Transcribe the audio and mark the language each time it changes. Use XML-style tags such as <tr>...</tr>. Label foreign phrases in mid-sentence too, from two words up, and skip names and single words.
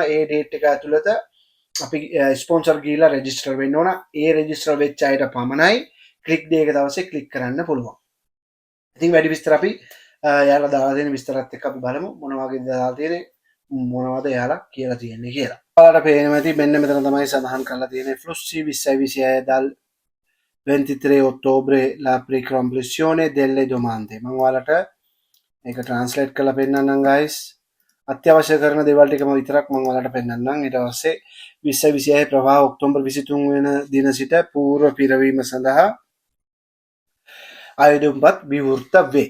<si>ඒ ඩේට් එක ඇතුළත අපි ස්පොන්සර් ගිහලා රෙජිස්ටර් වෙන්න ඕන. ඒ රෙජිස්ටර් වෙච්ච අයට පමණයි</si> <en>click day</en> <si>එක දවසේ ක්ලික් කරන්න පුළුවන්. ඉතින් වැඩි විස්තර අපි එයාලා දාලා තියෙන විස්තරات එක්ක අපි බලමු මොන වගේද දාලා තියෙන්නේ, මොනවද එයාලා කියලා තියෙන්නේ කියලා. ඔයාලට පේනවා ඇති මෙන්න මෙතන තමයි සඳහන් කරලා තියෙන්නේ</si> <it>Flussi 2026 dal 23 ottobre la pre-complezione delle domande.</it> <si>මම ඔයාලට මේක ට්‍රාන්ස්ලේට් කරලා පෙන්නන්නම් guys. අත්‍යවශ්‍ය කරන දේවල් ටිකම විතරක් මම ඔයාලට පෙන්නන්නම්. ඊට පස්සේ 2026 ප්‍රවාහ ඔක්තෝබර් 23 වෙනි දින සිට පූර්ව පිරවීම සඳහා ආයුධම්පත් විවෘත වේ.</si>